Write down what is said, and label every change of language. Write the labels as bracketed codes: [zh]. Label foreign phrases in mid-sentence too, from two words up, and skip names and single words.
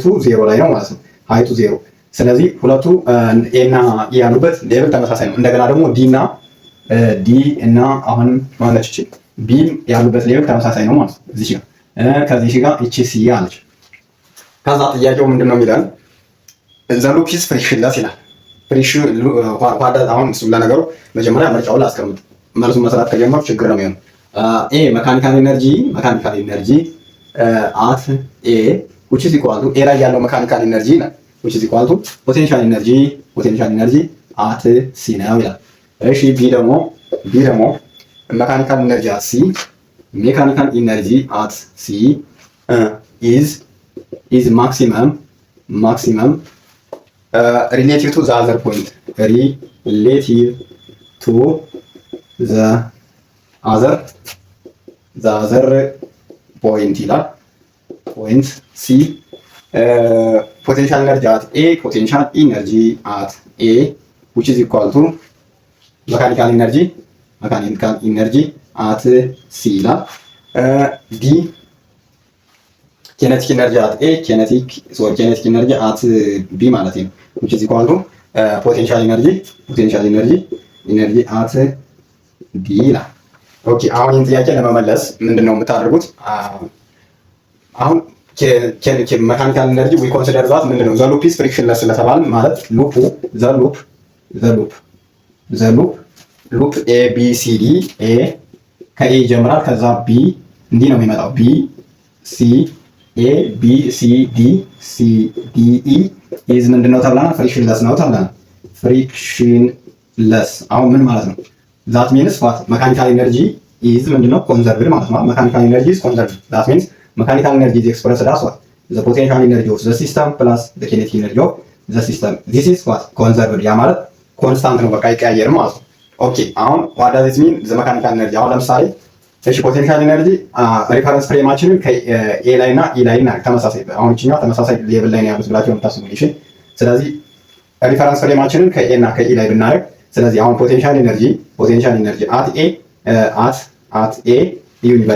[am] 0 ላይ ነው ማለት ነው። ሃይቱ 0 ስለዚህ ሁለቱ ኤና ኢ ያሉበት ሌቭል ተመሳሳይ ነው። እንደገና ደግሞ ዲ እና አሁን ማለት እቺ ቢ ያሉበት ሌቭል ተመሳሳይ ነው ማለት ነው። እዚህ ጋር ከዚህ ጋር እቺ ሲ አለች። ከዛ ጥያቄው ምንድነው የሚለን [en] the loop is frictionless [am] ይላል። ፍሪክሽን አሁን እሱ ለነገሩ መጀመሪያ ምርጫውን ላስቀምጥ። መልሱን መስራት ከጀመርኩ ችግር ነው የሚሆነው። ኤ [en] mechanical energy at A which is equal to ኤ [am] ላይ ያለው [en] mechanical energy which is equal to potential energy at C [am] ነው ይላል። እሺ ቢ ደግሞ [en] mechanical energy at C is maximum relative to the other point ይላል። point C potential energy at A which is equal to mechanical energy at C ይላል። ዲ kinetic energy at A kinetic energy at B [am] ማለት ነው [en] which is equal to potential energy at D [am] ይላል። ኦኬ አሁን ይህን ጥያቄ ለመመለስ ምንድነው የምታደርጉት? አሁን [en] mechanical energy we consider that [am] ምንድነው [en] the loop is frictionless [am] ስለተባለ ማለት [en] the loop A B C D A [am] ከኤ ይጀምራል ከዛ ቢ እንዲህ ነው የሚመጣው ቢ ሲ ኤ ቢ ሲ ዲ ኢ ኢዝ ምንድነው ተብለናል? ፍሪክሽንለስ ነው ተብለናል። ፍሪክሽንለስ አሁን ምን ማለት ነው? [en] that means what mechanical energy is ምንድነው ኮንዘርቭድ [am] ማለት ነው። [en] mechanical energy is conserved that means mechanical energy is expressed as what? The potential energy of the system plus the kinetic energy of the system. This is what? [am] Conserved. ያ ማለት ኮንስታንት ነው፣ በቃ አይቀያየርም ማለት ነው። ኦኬ አሁን [en] what does it mean? the mechanical energy [am] አሁን ለምሳሌ እሺ [en] potential energy reference [am] ፍሬማችንን ከኤ ላይ እና ኢ ላይ እና ተመሳሳይ አሁን እቺኛው ተመሳሳይ ሌቭል ላይ ነው ያሉት ብላችሁ የምታስቡ እሺ። ስለዚህ ሪፈረንስ ፍሬማችንን ከኤ እና ከኢ ላይ ብናደርግ ስለዚህ አሁን [en] potential energy at A [am] ይሁን ይባላል።